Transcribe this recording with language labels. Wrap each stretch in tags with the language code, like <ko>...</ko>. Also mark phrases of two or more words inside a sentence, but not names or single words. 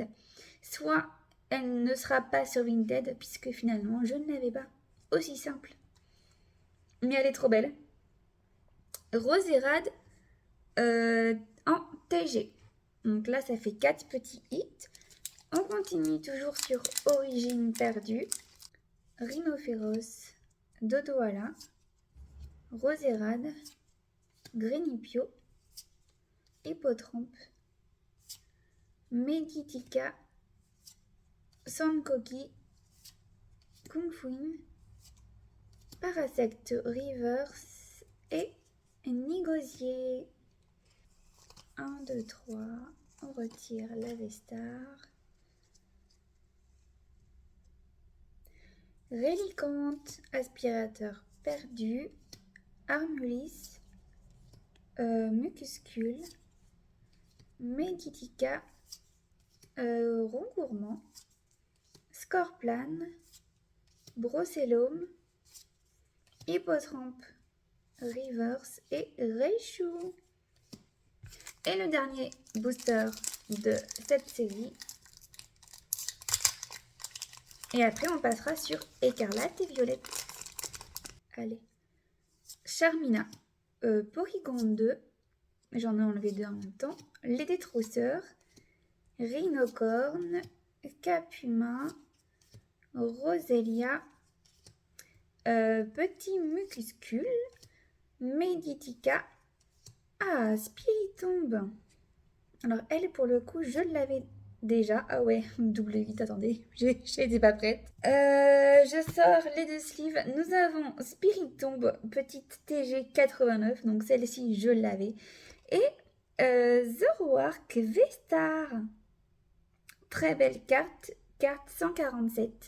<fr>Soit elle ne sera pas sur Vinted, puisque finalement, je ne l'avais pas. Aussi simple. Mais elle est trop belle. Roserade en TG. Donc là, ça fait 4 petits hits. On continue toujours sur origine perdue. Rhinophéros, Dodoala, Roserade, Grenipio, Hippotrampe, Meditica, Sankoki, Kungfuin, Parasect Reverse et Nigosier. 1, 2, 3. On retire la Vestar. Rélicante, aspirateur perdu, Armulis, Mucuscule, Meditica, Rongourmand, Scorplan, Brocellum, Hippotrampe, Reverse et Reichou. Et le dernier booster de cette série. Et après, on passera sur Écarlate et Violette. Allez. Charmina, Porygon 2. J'en ai enlevé 2 en même temps. Les Détrousseurs, Rhinocorne, Capuma, Roselia, Petit Mucuscule, Meditica. Ah, Spiritomb. Alors, elle, pour le coup, je l'avais déjà. Ah ouais, double 8, attendez, j'étais pas prête. Je sors les 2 sleeves. Nous avons Spiritomb, petite TG 89, donc celle-ci, je l'avais. Et Zoroark V-Star. Très belle carte, carte 147.</fr>